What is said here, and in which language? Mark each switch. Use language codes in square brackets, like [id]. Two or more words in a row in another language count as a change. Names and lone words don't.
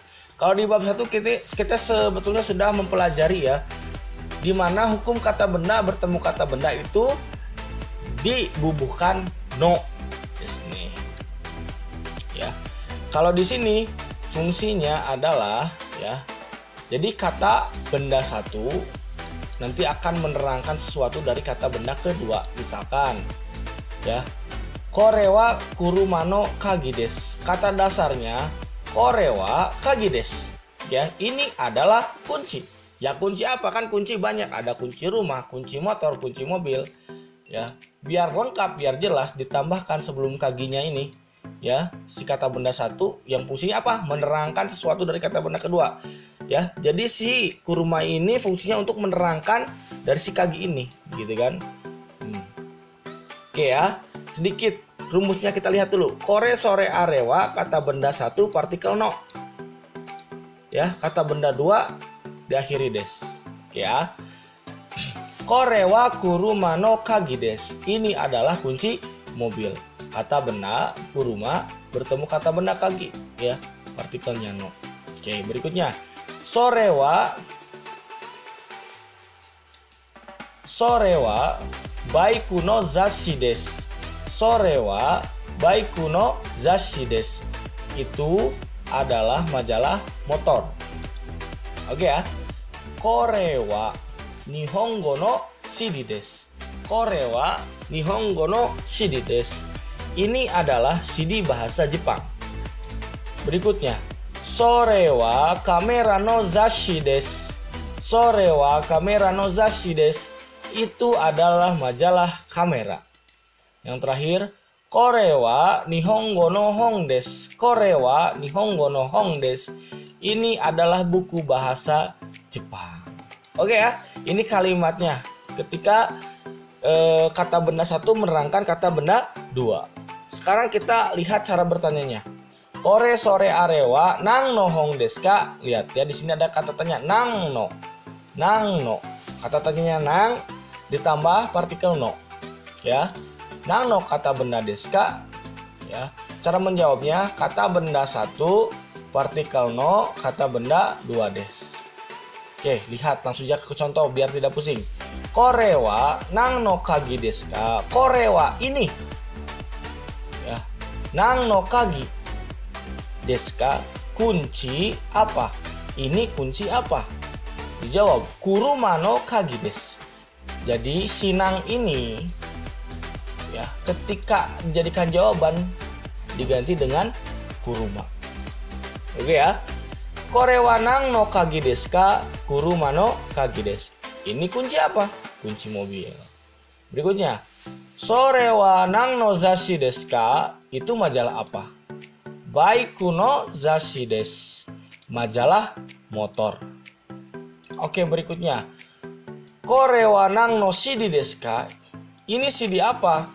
[id] Kalau di bab 1 kita sebetulnya sudah mempelajari ya di mana hukum kata benda bertemu kata benda itu dibubuhkan no. Nih. Ya. Kalau di sini fungsinya adalah ya. Jadi kata benda satu nanti akan menerangkan sesuatu dari kata benda kedua. Misalkan ya [ja] これは車の鍵です. [id] Kata dasarnya [ja] これは鍵です. [id] Ya, ini adalah kunci. Ya, kunci apa? Kan kunci banyak. Ada kunci rumah, kunci motor, kunci mobil. Ya, biar lengkap, biar jelas ditambahkan sebelum kaginya ini. Ya, si kata benda satu yang fungsinya apa? Menerangkan sesuatu dari kata benda kedua. Ya, jadi si kuruma ini fungsinya untuk menerangkan dari si kagi ini, gitu kan? Oke ya, sedikit rumusnya kita lihat dulu. [ja] これ それ あれは [id] kata benda satu partikel no. Ya, kata benda dua diakhiri des. Oke ya. [ja] これは車の鍵です. [id] Ini adalah kunci mobil. Kata benda kuruma bertemu kata benda kagi, ya, partikelnya no. Oke, berikutnya. [ja] それはバイクの雑誌です. それはバイクの雑誌です. [id] Itu adalah majalah motor. Oke ya. [ja] これは日本語のCDです. これは日本語のCDです. [id] Ini adalah CD bahasa Jepang. Berikutnya. [ja] それはカメラの雑誌です. それはカメラの雑誌です. [id] Itu adalah majalah kamera. Yang terakhir, [ja] これは日本語の本です. これは日本語の本です. [id] Ini adalah buku bahasa Jepang. Oke ya, ini kalimatnya. Ketika kata benda satu menerangkan kata benda dua. Sekarang kita lihat cara bertanyanya. [ja] これ それ あれは何の本ですか? [id] Lihat ya, di sini ada kata tanya [ja] 何の. 何の. [id] Kata tanyanya nang ditambah partikel no. Ya. [ja] 何の [id] kata benda [ja] ですか? [id] Ya. Cara menjawabnya kata benda satu partikel no kata benda dua desu. Oke, lihat langsung saja ke contoh biar tidak pusing. [ja] これは何の鍵ですか? これは [id] ini. Ya. [ja] 何の鍵ですか [id] kunci apa? Ini kunci apa? Dijawab [ja] 車の鍵です. [id] Jadi sinang ini ya ketika dijadikan jawaban diganti dengan kuruma. Oke ya. [ja] これは何の鍵ですか? 車の鍵です. [id] Ini kunci apa? Kunci mobil. Berikutnya. [ja] それは何の雑誌ですか? [id] Itu majalah apa? [ja] バイクの雑誌です. [id] Majalah motor. Oke, berikutnya. [ja] これは何のCDですか? [id] Ini CD apa?